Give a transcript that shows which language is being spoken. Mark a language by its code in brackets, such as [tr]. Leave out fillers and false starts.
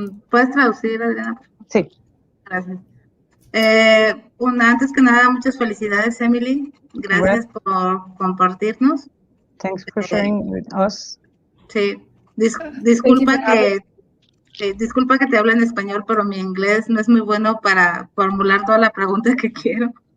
[es] ¿Puedes traducir, Adriana? Sí. Gracias. Antes que nada, muchas felicidades, Emily. Gracias por compartirnos. [en] Thanks for sharing with us. [es] Sí, disculpa que te hable en español, pero mi inglés no es muy bueno para formular toda la pregunta que quiero.